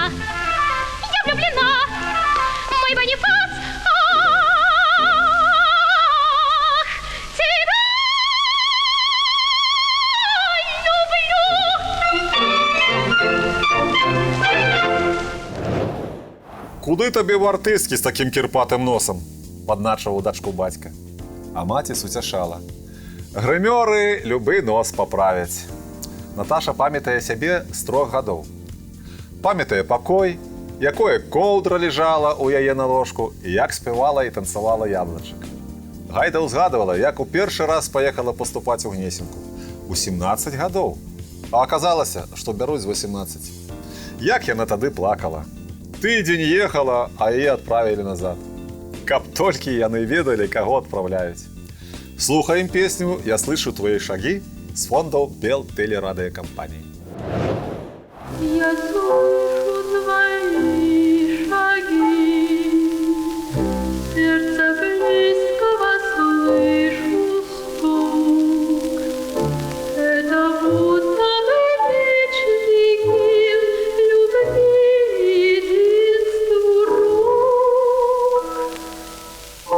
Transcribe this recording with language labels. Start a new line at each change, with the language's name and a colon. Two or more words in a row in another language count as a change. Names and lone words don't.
Russian: Я влюблена, мой Бонифас. Ах, тебя люблю.
Belarusian: Куды табе ў артысткі з такім кірпатым носам? Падначваў дачку бацька. А маці суцяшала. Грымёры любы нос паправяць. Наташа памятае сябе з 3 гадоў. Памятае пакой, якое коўдра лежала ў яе на ложку і як спявала і танцавала яблычак. Гайда ўзгадывала, як у першы раз паехала паступаць у Гнесінку. У 17 гадоў. А аказалася, што бяруць з 18. Як яна тады плакала. Тыдзень ехала, а яе адправілі назад. Каб толькі яны ведалі, каго адпраўляюць. Слухаем песню
Russian: «Я слышу твои шаги»
Belarusian: з фондаў Белтэлерадыёкампаніі.
Russian: Я слышу твои шаги, сердца близкого слышу стук. Это будто бы вечный гимн любви единству рук.